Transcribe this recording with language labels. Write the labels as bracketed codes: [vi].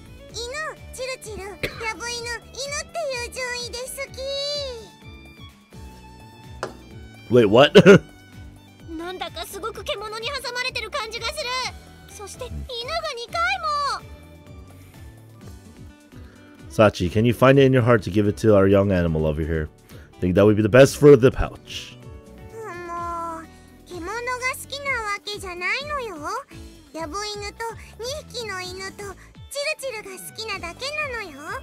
[ja] 犬、チルチル、ヤブ犬、犬っていう順位で好き。 [en] Wait, what? [ja] なんだかすごく獣に挟まれてる感じがする。そして犬が2回も。 [en] Sachi, can you find it in your heart to give it to our young animal over here? I think that would be the best for the pouch. [ja] もう獣が好きなわけじゃないのよ。ヤブ犬と2匹の犬とチルチルが好きなだけなのよ。